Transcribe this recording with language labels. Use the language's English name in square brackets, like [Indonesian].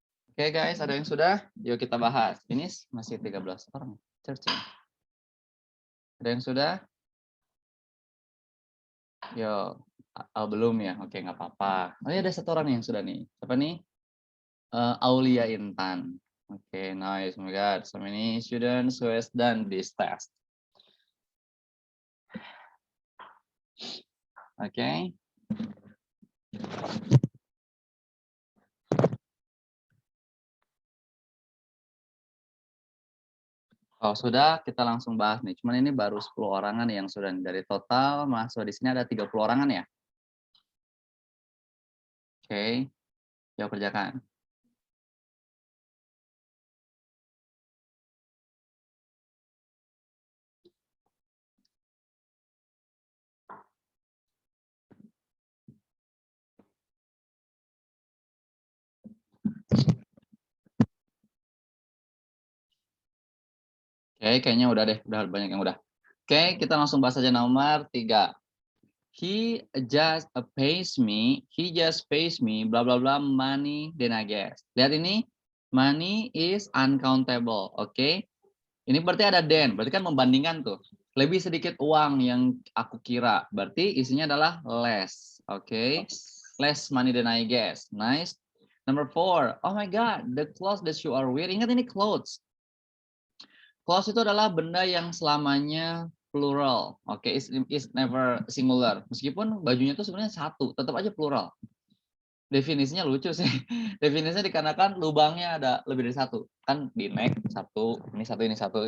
[Indonesian] Oke guys, ada yang sudah? Yuk kita bahas. Ini masih 13 orang. Searching. Ada yang sudah? Yo, belum ya? Oke, nggak apa-apa. Oh ya, ada satu orang yang sudah nih. Siapa nih? Aulia Intan. Oke, nice. [English] Oh my God, so many students who has done this test. [Indonesian] Oke. Oh, sudah, kita langsung bahas nih. Cuman ini baru 10 orangan yang sudah nih. Dari total mahasiswa di sini ada 30 orangan ya. Oke, yuk kerjakan. Oke, kayaknya udah deh, udah banyak yang udah. Oke, kita langsung bahas aja nomor 3. [English] He just pays me, bla bla bla, money, then I guess. [Indonesian] Lihat ini, [English] money is uncountable, oke? [Indonesian] Ini berarti ada then, berarti kan membandingkan tuh. Lebih sedikit uang yang aku kira, berarti isinya adalah less, oke? [English] Less money than I guess, nice. Number 4, oh my God, the clothes that you are wearing, [Indonesian] ingat ini [English] clothes. [Indonesian] Clothes itu adalah benda yang selamanya plural, oke, [English] is never singular. [Indonesian] Meskipun bajunya itu sebenarnya satu, tetap aja plural. Definisinya lucu sih. Definisinya dikarenakan lubangnya ada lebih dari satu. Kan di neck satu, ini satu, ini satu.